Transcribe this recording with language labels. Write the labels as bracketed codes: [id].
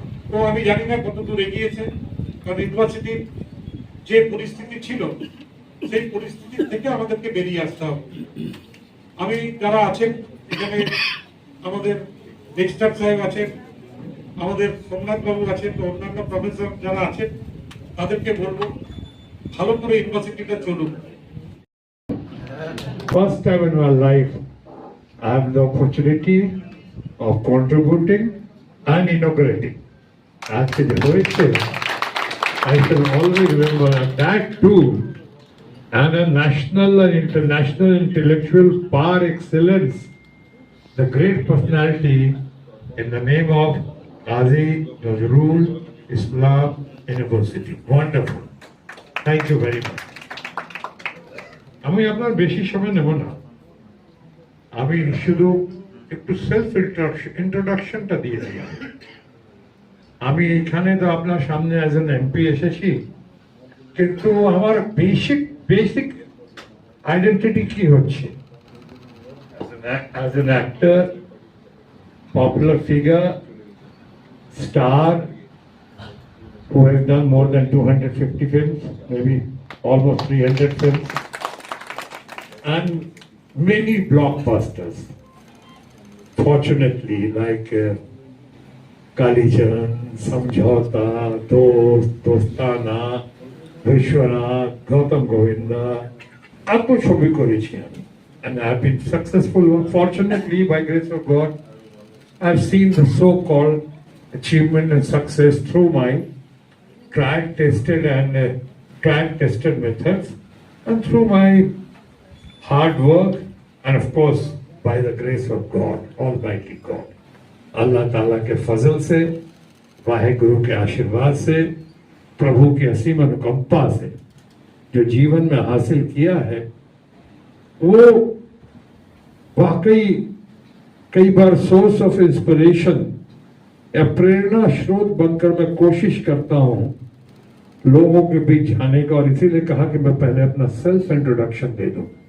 [bn] তো আমি জানি না কতদূর এগিয়েছে, কারণ ইউনিভার্সিটির যে পরিস্থিতি ছিল সেই পরিস্থিতি থেকে আমাদেরকে বেরিয়ে আসতে হবে। আমি যারা আছেন এখানে আমাদের রেজিস্ট্রার সাহেব আছেন, আমাদের সোমনাথ বাবু আছেন, অন্যান্য প্রফেসর যারা আছেন তাদেরকে বলবো ভালো করে ইউনিভার্সিটিটা চলুক। [en] First time in my life I have the opportunity of contributing and inaugurating. Actually, I shall always remember that too, and a national and international intellectual par excellence, the great personality in the name of Qazi Nazrul Islam University. Wonderful. Thank you very much. [bn] আমি আপনার বেশি সময় নেব না, আমি শুধু একটু self ইন্ট্রোডাকশনটা দিয়ে দিই। আমি এখানে তো আপনার সামনে অ্যাজ এন এমপি এসেছি, কিন্তু আমার বেসিক আইডেন্টিটি কি হচ্ছে [en] As an actor, popular figure, star who has done more than 250 films, maybe almost 300 films, and many blockbusters. Fortunately, like Kalicharan, Samjhauta, Dost, Dostana, Vishwanath, Gautam Govinda, Atma Shobhi Korichi. And I have been successful. Fortunately, by grace of God, I have seen the so-called achievement and success through my tried, tested methods, and through my hard work, and of course, by the grace of God, Almighty God. [hi] अल्लाह ताला के फजल से, वाहेगुरु के आशीर्वाद से, प्रभु की असीम अनुकंपा से जो जीवन में हासिल किया है, वो वाकई कई बार [en] source of inspiration [hi] या प्रेरणा स्रोत बनकर मैं कोशिश करता हूँ लोगों के बीच जाने का, और इसीलिए कहा कि मैं पहले अपना सेल्फ इंट्रोडक्शन दे दूं।